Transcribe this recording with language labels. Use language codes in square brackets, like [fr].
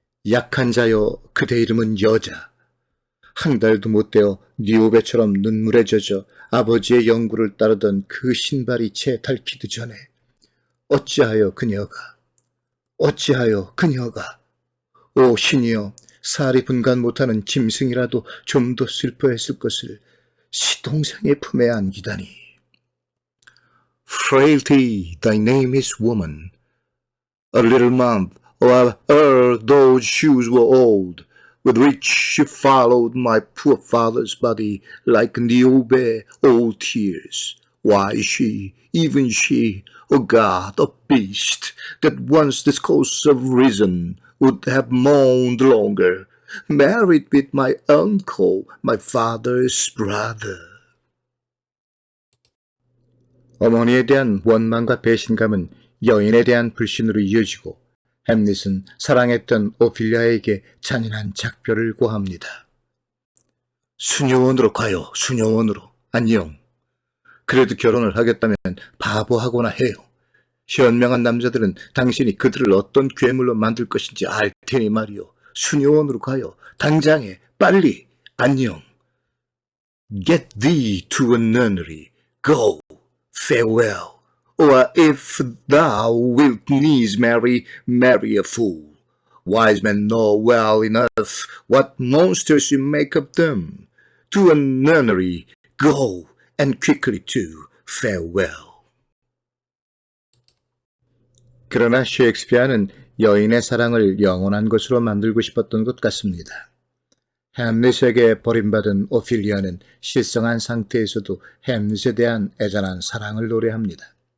[ko] 약한 자여, 그대 이름은 여자. 한 달도 못 되어 니오베처럼 눈물에 젖어 아버지의 영구를 따르던 그 신발이 채 닳기도 전에 어찌하여 그녀가 오 신이여, 살이 분간 못하는 짐승이라도 좀 더 슬퍼했을 것을 시동생의 품에 안기다니. [en] Frailty, thy name is woman. A little month, ere those shoes were old, with which she followed my poor father's body like Niobe old tears. Why she, even she, O God, a beast, that once this course of reason would have mourned longer, married with my uncle, my father's brother. [ko] 어머니에 대한 원망과 배신감은 여인에 대한 불신으로 이어지고 햄릿은 사랑했던 오피리아에게 잔인한 작별을 고합니다. 수녀원으로 가요, 수녀원으로. 안녕. 그래도 결혼을 하겠다면 바보하거나 해요. 현명한 남자들은 당신이 그들을 어떤 괴물로 만들 것인지 알 테니 말이요. 수녀원으로 가요. 당장에, 빨리. 안녕. [en] Get thee to a nunnery. Go. Farewell. Or if thou wilt needs marry, marry a fool. Wise men know well enough what monsters you make of them. To a nunnery, go, and quickly too. Farewell. [ko] 그러나 셰익스피어는 여인의 사랑을 영원한 것으로 만들고 싶었던 것 같습니다. 햄릿에게 버림받은 오피리아는 실성한 상태에서도 햄릿에 대한 애잔한 사랑을 노래합니다.